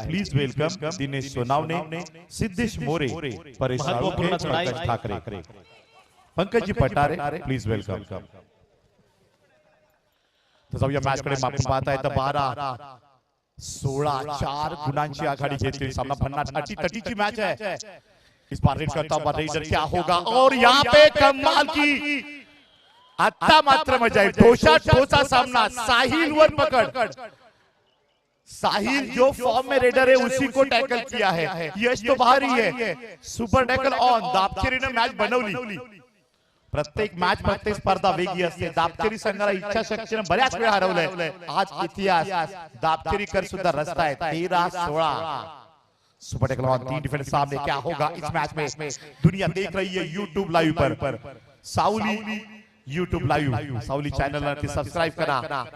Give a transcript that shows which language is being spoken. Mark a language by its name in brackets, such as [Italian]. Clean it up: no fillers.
[English] please welcome [Marathi] Dinesh Sonawane, Siddhesh More, Paresh Salunkhe, Pankaj Thackeray, पंकजी Patare. Please welcome. जाऊया match कडे. आपण पाहताय तर 12-16 4 गुणांची आघाडी घेतली. सामना भन्नाट अटी-तटीची मैच है. [Hindi] इस बार रेड करता हुआ रेडर क्या होगा और यहाँ पे कमाल की [Marathi] आता मात्र मजा आहे. ठोसा ठोसा सामना, साहिल वर पकड. [Hindi] साहिल जो फॉर्म में रेडर है उसी को टैकल किया है. [Marathi] यश तो बाहर ही है. Super tackle on. दापचेरीने मॅच बनवली. प्रत्येक मॅच प्रत्येक स्पर्धा वेगळी असते. दापचेरी संघाला इच्छाशक्तीने बऱ्याच वेळा हरवलंय. आज इतिहास दापचेरीकर सुद्धा रचतायत. 13-16. Super tackle on. 3 डिफेंडर सामने. [Hindi] क्या होगा इस मैच में? दुनिया देख रही है YouTube लाइव पर. [Marathi] सावली YouTube लाइव, सावली चॅनलला सबस्क्राईब करा.